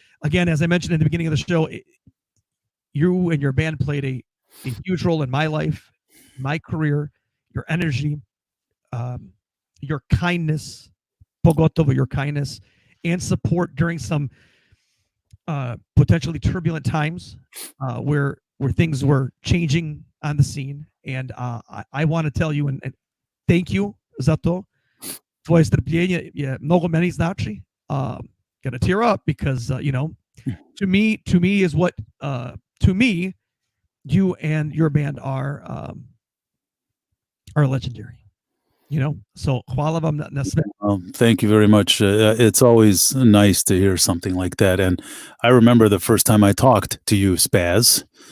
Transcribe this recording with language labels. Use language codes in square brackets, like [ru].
[en] Again, as I mentioned in the beginning of the show, you and your band played a huge role in my life, my career, your energy, your kindness, pogotovo your kindness, and support during some potentially turbulent times where things were changing on the scene. And I want to tell you and thank you za to. [sr] Tvoje strpljenje je mnogo meni znači. [en] Gonna tear up because to me is what to me you and your band are legendary. [sr] So hvala vam na sve. [en] Thank you very much. It's always nice to hear something like that. And I remember the first time I talked to you, Spaz.